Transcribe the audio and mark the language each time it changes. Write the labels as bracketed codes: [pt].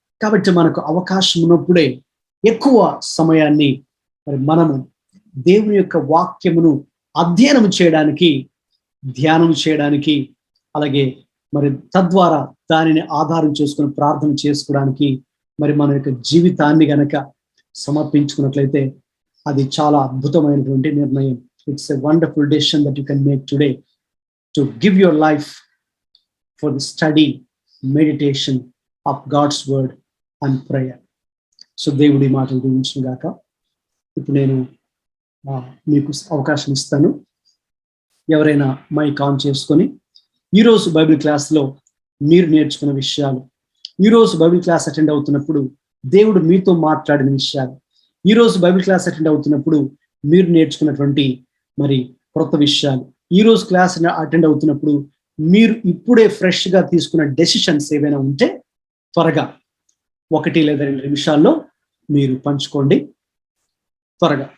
[te] కాబట్టి మనకు అవకాశం ఉన్నప్పుడే ఎక్కువ సమయాన్ని మరి మనము దేవుని యొక్క వాక్యమును అధ్యయనం చేయడానికి, ధ్యానం చేయడానికి, అలాగే మరి తద్వారా దానిని ఆధారం చేసుకుని ప్రార్థన చేసుకోవడానికి మరి మన యొక్క జీవితాన్ని గనక సమర్పించుకున్నట్లయితే అది చాలా అద్భుతమైనటువంటి నిర్ణయం. [en] It's a wonderful decision that you can make today to give your life for the study, meditation of God's word and prayer. [te] So దేవుడి మాటలు దీవించును గాక. ఇప్పుడు నేను మీకు అవకాశం ఇస్తాను. ఎవరైనా మైక్ ఆన్ చేసుకొని ఈరోజు బైబిల్ క్లాస్లో మీరు నేర్చుకున్న విషయాలు, ఈరోజు బైబిల్ క్లాస్ అటెండ్ అవుతున్నప్పుడు దేవుడు మీతో మాట్లాడిన విషయాలు, ఈరోజు బైబిల్ క్లాస్ అటెండ్ అవుతున్నప్పుడు మీరు నేర్చుకున్నటువంటి మరి కొత్త విషయాలు, ఈరోజు క్లాస్ అటెండ్ అవుతున్నప్పుడు మీరు ఇప్పుడే ఫ్రెష్ గా తీసుకున్న డెసిషన్స్ ఏవైనా ఉంటే త్వరగా 1 లేదా 2 నిమిషాల్లో మీరు పంచుకోండి త్వరగా.